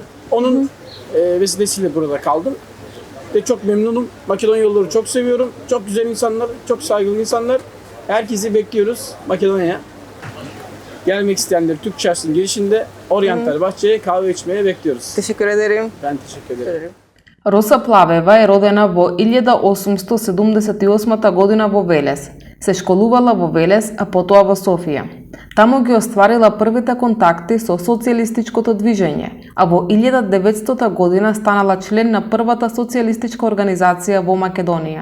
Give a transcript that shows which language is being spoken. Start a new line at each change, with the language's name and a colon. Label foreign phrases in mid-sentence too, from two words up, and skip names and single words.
Turkish: Onun vesilesiyle burada kaldım. Ve çok memnunum. Makedonya yolları çok seviyorum. Çok güzel insanlar, çok saygılı insanlar. Herkesi bekliyoruz Makedonya'ya. Gelmek isteyenleri Türk Çarşısı'nın girişinde Oriental Bahçe'ye kahve içmeye bekliyoruz. Teşekkür ederim. Ben teşekkür ederim.
Macedonian: Роса Плавева е родена во 1878 година во Велес. Се школувала во Велес, а потоа во Софија. Таму ги остварила првите контакти со социјалистичкото движење, а во 1900 година станала член на првата социјалистичка организација во Македонија.